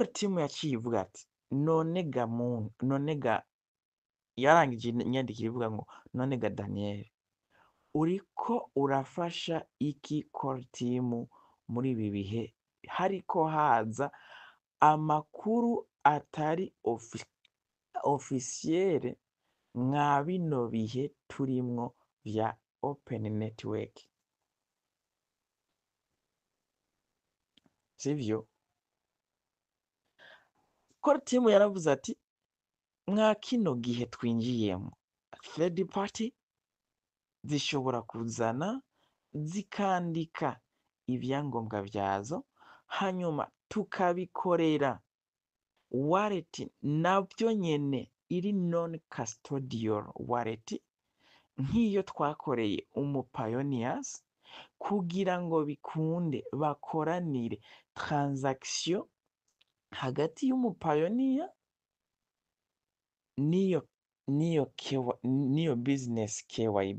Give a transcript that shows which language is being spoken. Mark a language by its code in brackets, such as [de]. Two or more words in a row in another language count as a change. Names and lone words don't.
[rn] team yaciye ivuga ati none ga yarangije inyandikira ivuga ngo none ga Daniel, uriko urafasha iki [en] core team [rn] muri ibi bihe hariko haza amakuru atari officielle mwa bino bihe turimwo vya [en] open network, [rn] sivyo? Core team yaravuze ati mwa kino gihe twinjiyemo third party zishobora kuzana zikandika ivyangombwa vyazo, hanyuma tukabikorera wallet navyo nyene iri [en] non custodial wallet [rn] nk'iyo twakoreye Pioneers, kugira ngo bikunde bakoranire transaction hagati y'Pioneer niyo business KYB.